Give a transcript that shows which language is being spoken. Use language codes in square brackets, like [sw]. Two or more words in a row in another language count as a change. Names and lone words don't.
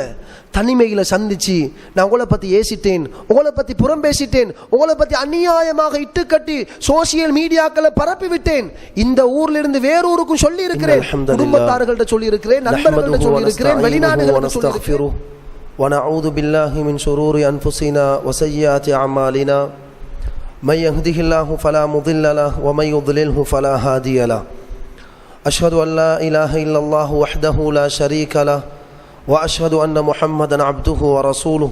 [ta] தனிமையில் சந்திச்சு நான் உங்களை பற்றி ஏசிட்டேன், உங்களை பற்றி புறம் பேசிட்டேன், உங்களை பற்றி அநியாயமாக இட்டுக்கட்டி [en] social mediaக்களை [ta] பரப்பி விட்டேன், இந்த ஊர்ல இருந்து வேறூருக்கும் சொல்லி இருக்கிறேன், குடும்பத்தார்கள்ட்ட சொல்லி இருக்கிறேன், நண்பர்கள்ட்ட சொல்லி இருக்கிறேன், வெளிநாடுகளுக்கு சொல்லி இருக்கிறேன். [ar] ونعوذ بالله من شرور أنفسنا وسيئات أعمالنا من يهده الله فلا مضل له ومن يضلله فلا هادي له. أشهد أن لا إله إلا الله وحده لا شريك له وأشهد أن محمدا عبده ورسوله.